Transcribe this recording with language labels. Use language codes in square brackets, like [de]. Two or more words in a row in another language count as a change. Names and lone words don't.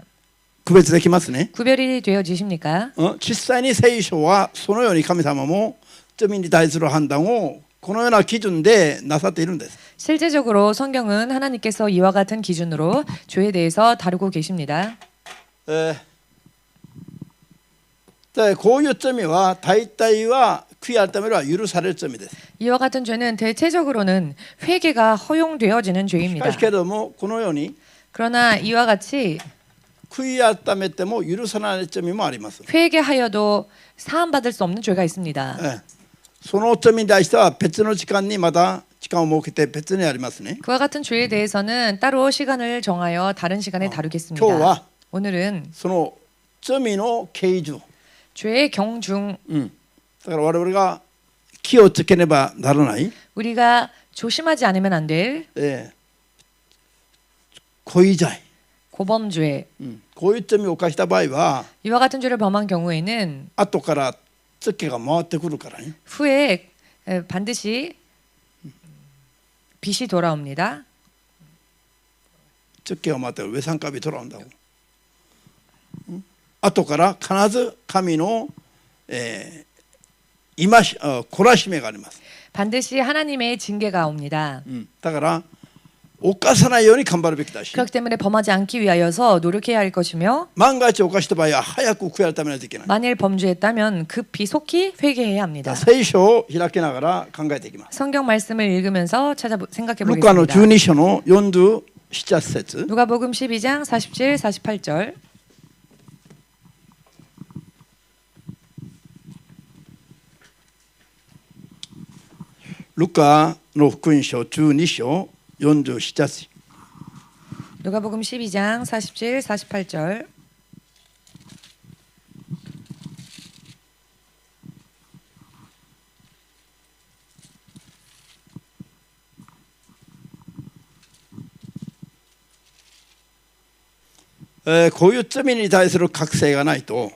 [ja] 区別できますね [ko] 구별이 되어지십니까? [ja] 実際に聖書はそのように神様も罪に対する判断をこのような基準でなさっているんです [ko] 실제적으로 성경은 하나님께서 이와 같은 기준으로 죄에 대해서 다루고 계십니다. [ja] でこういう罪は大体は悔い改めは許される罪です [ko] 이와 같은 죄는 대체적으로는 회개가 허용되어지는 [ja] し [ko] 죄입니다. [ja] かしけれどもこのように [ko] 그러나 이와 같이 [ja] 悔い改めても許さない罪もあります [ko] 회개하여도 사함받을 수 없는 죄가 있습니다. [ja] その罪に対しては別の時間にまた時間を設けて別にありますね [ko] 그와 같은 죄에 대해서는 따로 시간을 정하여 다른 시간에 다루겠습니다. [ja] 今日は [ko] 오늘은 [ja] その罪の刑事 [ko] 죄의 경중 [ja] だから我々が気をつけねばならない、 [ko] 우리가 조심하지 않으면 안 될 [ja] 故意罪、 [ko] 고범죄 [ja] こういう罪を犯した場合は [ko] 이와 같은 죄를 범한 경우에는 [ja] 後からツケが回ってくるからね [ko] 후에 반드시 빚이 돌아옵니다. [ja] ツケが回って上三カビ取らんだ後から必ず神の、懲らしめがあります、 [ko] 반드시 하나님의 징계가 옵니다. [ja] だから犯さないように頑張るべきだし [ko] 그렇기 때문에 범하지 않기 위하여서 노력해야 할 것이며 [ja] 万が一犯した場合は早く悔い改めないといけない [ko] 만일 범죄했다면 급히 속히 회개해야 합니다. [ja] 聖書を開きながら考えていきます [ko] 성경 말씀을 읽으면서 생각해 [ja] ルカの [ko] 보겠습니다. [ja] 12章の47節 [ko] 누가복음 12장 47, 48절. [ja] ルカの福音書12章47節 [ko] 누가복음 12장 47, 48절. [ja] こういう罪に対する覚醒がないと